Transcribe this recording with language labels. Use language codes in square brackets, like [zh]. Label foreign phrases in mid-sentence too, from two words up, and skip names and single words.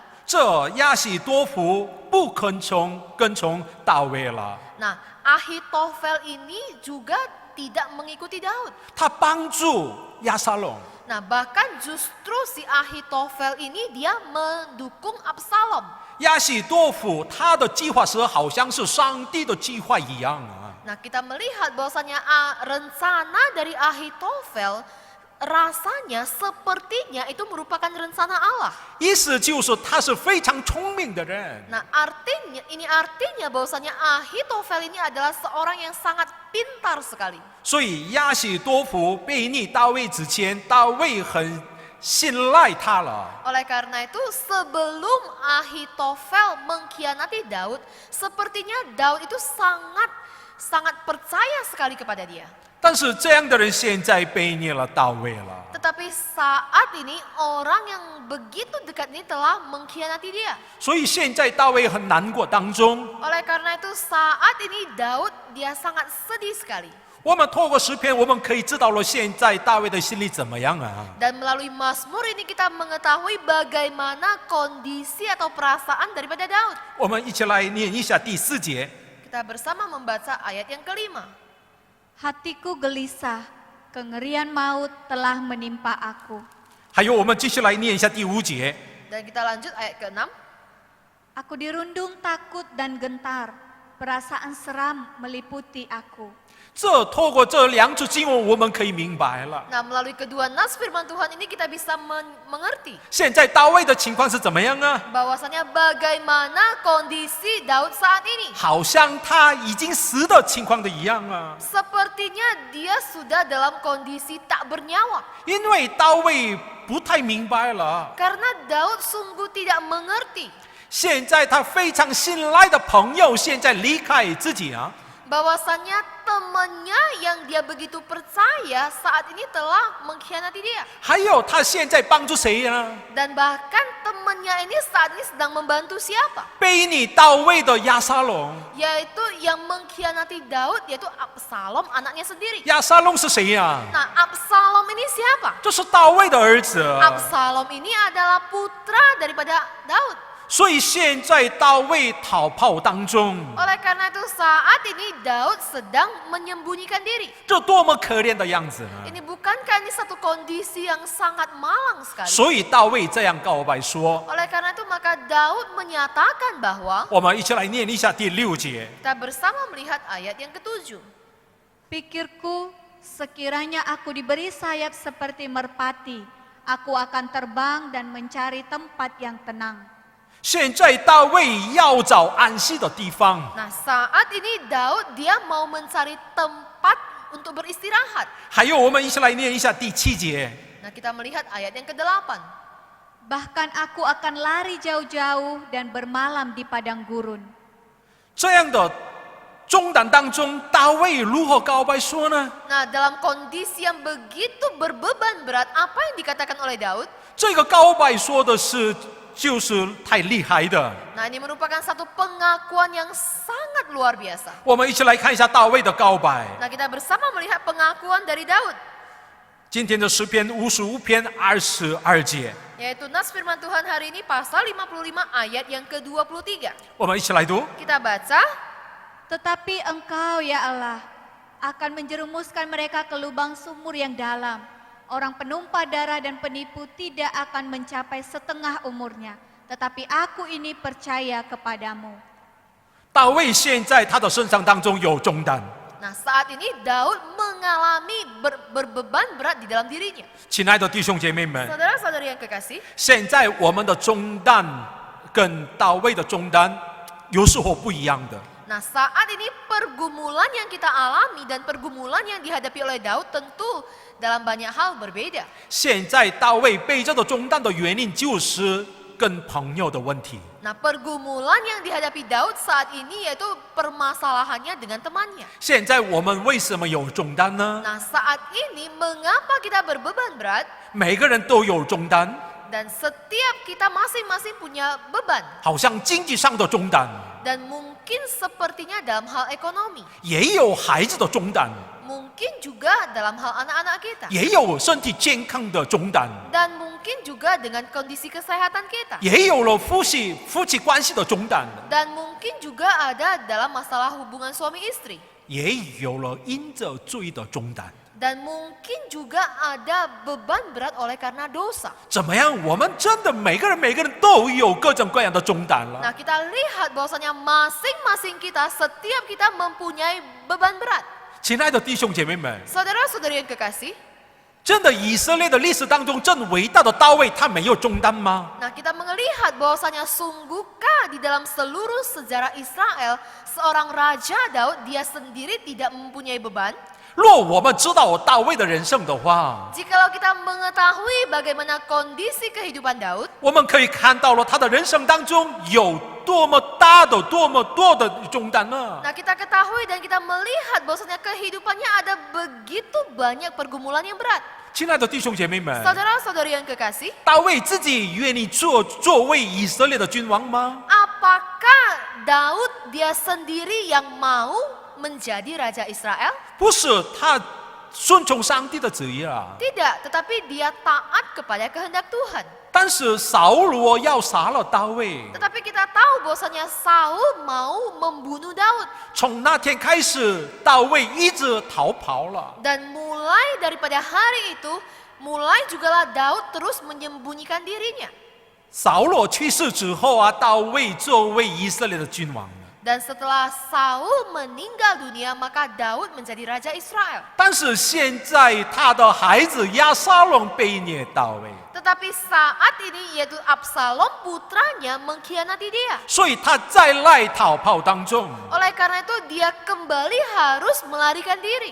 [zh] 这亚希多夫不跟从大卫了， [id] nah Ahitofel ini juga tidak mengikuti Daud. [zh] 他帮助亚撒龙。 [id] Nah, bahkan justru si Ahitofel ini dia mendukung Absalom. [zh] 亚希多夫他的计划是好像是上帝的计划一样啊。 [id] Nah, kita melihat bahwasanya rencana dari Ahitofel rasanya sepertinya itu merupakan rencana Allah. [zh] 意思就是他是非常聪明的人， [id] Nah, artinya bahwasanya Ahitofel ini adalah seorang yang sangat pintar sekali. [zh] 所以亚希多夫背逆大卫之前，大卫很信赖他了。 [id] Oleh karena itu, sebelum Ahitofel mengkhianati Daud, sepertinya Daud itu sangat percaya sekali kepada dia. [zh] 但是这样的人现在背逆了大卫了。 [id] Tetapi saat ini orang yang begitu dekat ini telah mengkhianati dia. [zh] 所以现在大卫很难过当中， [id] Oleh karena itu saat ini Daud dia sangat sedih sekali. [zh] 我们透过诗篇，我们可以知道了现在大卫的心里怎么样啊？ [id] Dan melalui Mazmur ini kita mengetahui bagaimana kondisi atau perasaan daripada Daud. [zh] 我们一起来念一下第4节。 [id] Kita bersama membaca ayat yang kelima. Hatiku gelisah, kengerian maut telah menimpa aku. [zh] 还有，我们继续来念一下第5节。 [id] Dan kita lanjut ayat ke-6. Aku dirundung takut dan gentar, perasaan seram meliputi aku. [zh] 这透过这两处经文，我们可以明白了。 [id] Nah, melalui kedua nas firman Tuhan ini kita bisa mengerti [zh] 现在大卫的情况是怎么样啊？ [id] bahwasanya bagaimana kondisi Daud saat ini. [zh] 好像他已经死的情况的一样啊。 [id] Sepertinya dia sudah dalam kondisi tak bernyawa. [zh] 因为大卫不太明白了。 [id] Karena Daud sungguh tidak mengerti [zh] 现在他非常信赖的朋友，现在离开自己啊， [id] bahwasannya temannya yang dia begitu percaya saat ini telah mengkhianati dia. [zh] 还有他现在帮助谁呢？ [id] Dan bahkan temannya ini saat ini sedang membantu siapa? [zh] 背逆大卫的亚沙龙。 [id] Yaitu yang mengkhianati Daud, yaitu Absalom, anaknya sendiri. [zh] 亚沙龙是谁呀？ [id] Nah, Absalom ini siapa? [zh] 这是大卫的儿子。 [id] Absalom ini adalah putra daripada Daud. [zh] 所以现在大卫逃跑当中， [id] Oleh karena itu saat ini Daud sedang menyembunyikan diri. [zh] 这多么可怜的样子呢？ [id] Ini bukankah ini satu kondisi yang sangat malang sekali? [zh] 所以大卫这样告白说 [id] Oleh karena itu maka Daud menyatakan bahwa [zh] 我们一起来念一下第6节。 [id] kita bersama melihat ayat yang ke-7. Pikirku, sekiranya aku diberi sayap seperti merpati, aku akan terbang dan mencari tempat yang tenang. [zh] 现在大卫要找安息的地方， [id] Nah, saat ini Daud dia mau mencari tempat untuk beristirahat. [zh] 还有我们一起来念一下第7节。 [id] Nah, kita melihat ayat yang ke-8. Bahkan aku akan lari jauh-jauh dan bermalam di padang gurun. [zh] 这样的中胆当中，大卫如何告白说呢？ [id] Nah, dalam kondisi yang begitu berbeban berat, apa yang dikatakan oleh Daud? [zh] 这个告白说的是，就是太厉害的。 [id] Nah, ini merupakan satu pengakuan yang sangat luar biasa. [zh] 我们一起来看一下大卫的告白。 [id] Nah, kita bersama melihat pengakuan dari Daud, [zh] 今天的诗篇55篇22节， [id] yaitu nas firman Tuhan hari ini pasal 55 ayat yang ke-23. [zh] 我们一起来读。 [id] Kita baca, Tetapi engkau ya Allah akan menjerumuskan mereka ke lubang sumur yang dalam. Orang penumpah darah dan penipu tidak akan mencapai setengah umurnya. Tetapi aku ini percaya kepadamu. [zh] 大卫现在他的身上当中有重担， [id] nah saat ini Daud mengalami berbeban berat di dalam dirinya. [zh] 亲爱的弟兄姐妹们， [id] Saudara-saudari yang kekasih, [zh] 现在我们的重担跟大卫的重担有时候不一样的。 [id] nah saat ini pergumulan yang kita alami dan pergumulan yang dihadapi oleh Daud tentu dalam banyak hal berbeda. [zh] 现在大卫背着的重担的原因就是跟朋友的问题。 [id] Nah, pergumulan yang dihadapi Daud saat ini yaitu permasalahannya dengan temannya. [zh] 现在我们为什么有重担呢？ [id] Nah, saat ini mengapa kita berbeban berat [zh] 每个人都有重担， [id] dan setiap kita masing-masing punya beban [zh] 好像经济上的重担， [id] dan mungkin sepertinya dalam hal ekonomi, [zh] 也有孩子的重担， [id] mungkin juga dalam hal anak-anak kita [zh] 也有身体健康的重担， [id] dan mungkin juga dengan kondisi kesehatan kita [zh] 也有了夫妻关系的重担， [id] dan mungkin juga ada dalam masalah hubungan suami istri [zh] 也有了因着罪的重担。 [id] dan mungkin juga ada beban berat oleh karena dosa. [zh] 怎么样？我们真的每个人都有各种各样的重担了。 [id] Nah, kita lihat bahwasanya masing-masing kita, setiap kita mempunyai beban berat. [zh] 亲爱的弟兄姐妹们， [id] Saudara-saudari yang kekasih, [zh] 真的以色列的历史当中，真伟大的大卫，他没有重担吗？ [id] nah kita melihat bahwasanya sungguhkah di dalam seluruh sejarah Israel, seorang raja Daud dia sendiri tidak mempunyai beban? [zh] 若我们知道大卫的人生的话， [id] Jikalau kita mengetahui bagaimana kondisi kehidupan Daud, [zh] 我们可以看到了他的人生当中有多么大的、多么多的重担呢？ [id] nah kita ketahui dan kita melihat bahwasanya kehidupannya ada begitu banyak pergumulan yang berat. [zh] 亲爱的弟兄姐妹们， [id] Saudara-saudari yang kekasih, [zh] 大卫自己愿意作为以色列的君王吗？ [id] apakah Daud dia sendiri yang mau menjadi raja Israel? [zh] 不是，他顺从上帝的旨意啊。 [id] Tidak, tetapi dia taat kepada kehendak Tuhan. [zh] 但是扫罗要杀了大卫， [id] Tetapi kita tahu bahwasanya Saul mau membunuh Daud [zh] 从那天开始，大卫一直逃跑了。 [id] dan mulai daripada hari itu mulai jugalah Daud terus menyembunyikan dirinya. [zh] 扫罗去世之后啊，大卫作为以色列的君王了。 [id] Dan setelah Saul meninggal dunia maka Daud menjadi raja Israel. [zh] 但是现在他的孩子亚沙龙背逆大卫， [id] Tetapi saat ini yaitu Absalom putranya mengkhianati dia. [zh] 所以他再来逃跑当中， [id] Oleh karena itu dia kembali harus melarikan diri.